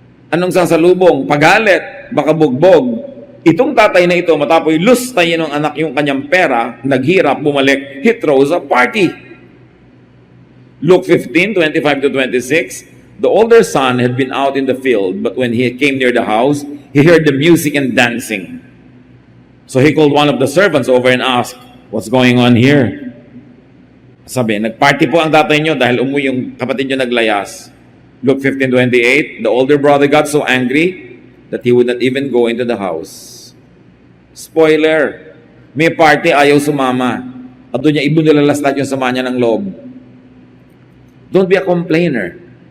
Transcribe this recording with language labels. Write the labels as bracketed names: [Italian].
[Filipino] Anong sasalubong? Pagalit, baka bugbog. Itong tatay na ito, matapos lustayin ng anak yung kanyang pera, naghirap, bumalik, [English] he throws a party. Luke 15:25-26, the older son had been out in the field, but when he came near the house, he heard the music and dancing. So he called one of the servants over and asked, "What's going on here?" [Filipino] Sabi, nagparty po ang tatay nyo dahil umuwi yung kapatid nyo naglayas. [English] Luke 15:28, the older brother got so angry that he would not even go into the house. [Filipino] Spoiler, may party, ayaw sumama. At doon niya ibunulalas lahat yung sama niya ng loob. [English] Don't be a complainer.